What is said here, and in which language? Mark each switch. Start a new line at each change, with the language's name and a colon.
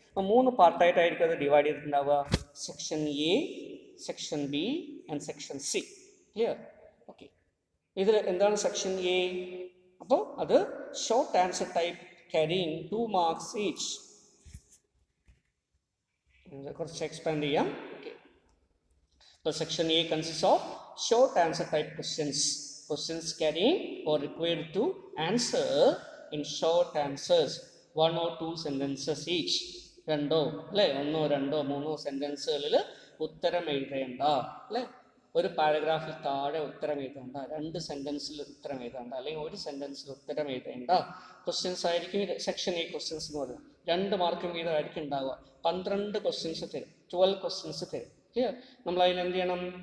Malayalam: അപ്പോൾ 3 പാർട്ടായിട്ടായിരിക്കും അത് divide ചെയ്തിട്ടുണ്ടാവുക. Section A, section B and section C. Clear? Okay, ഇതിൽ എന്താണ് സെക്ഷൻ എ? അപ്പോൾ അത്
English: Short answer type carrying 2 marks each.
Malayalam: കുറച്ച് എക്സ്പാൻഡ് ചെയ്യാം. അപ്പോൾ
English: Section A consist of short answer type questions carrying or required to answer in short answers, 1 or 2 sentences each.
Malayalam: രണ്ടോ അല്ലേ, 1 2 3 സെൻറ്റൻസുകളിൽ ഉത്തരം എഴുതേണ്ട അല്ലേ, ഒരു പാരഗ്രാഫിൽ താഴെ ഉത്തരം എഴുതേണ്ട, 2 സെൻറ്റൻസിൽ ഉത്തരം എഴുതേണ്ട, അല്ലെങ്കിൽ 1 സെൻറ്റൻസിൽ ഉത്തരം എഴുതേണ്ട ക്വസ്റ്റ്യൻസ് ആയിരിക്കും സെക്ഷൻ എ ക്വസ്റ്റ്യൻസ് എന്ന് പറയുന്നത്. 2 മാർക്കും വീതമായിരിക്കും ഉണ്ടാവുക. 12 ക്വസ്റ്റ്യൻസ് തരും, 12 ക്വസ്റ്റ്യൻസ് തരും. ക്ലിയർ? നമ്മൾ അതിന് എന്ത് ചെയ്യണം?